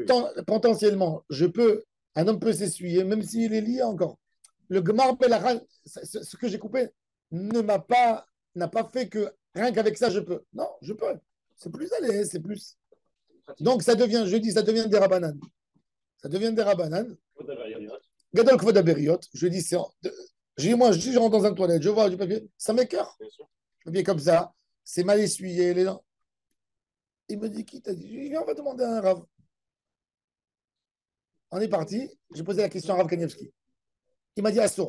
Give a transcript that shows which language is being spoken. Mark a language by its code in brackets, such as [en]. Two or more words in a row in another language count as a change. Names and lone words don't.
[fr] potentiellement, un homme peut s'essuyer même s'il est lié encore. Le [he] גמר מלאכה, [fr] ce que j'ai coupé, n'a pas fait que rien qu'avec ça, je peux. Non, je peux. C'est plus allé, c'est plus. Donc ça devient, je dis, ça devient des rabananes. Ça devient des rabananes. [he] גדול כבוד הבריות. [fr] Je dis, moi, je rentre dans un toilette, je vois du papier, ça m'écoeure. Papier comme ça, c'est mal essuyé. Il me dit, qui t'a dit? Je dis, viens, on va demander à un Rav. On est parti. J'ai posé la question à Rav Kanievski. Il m'a dit, Assour.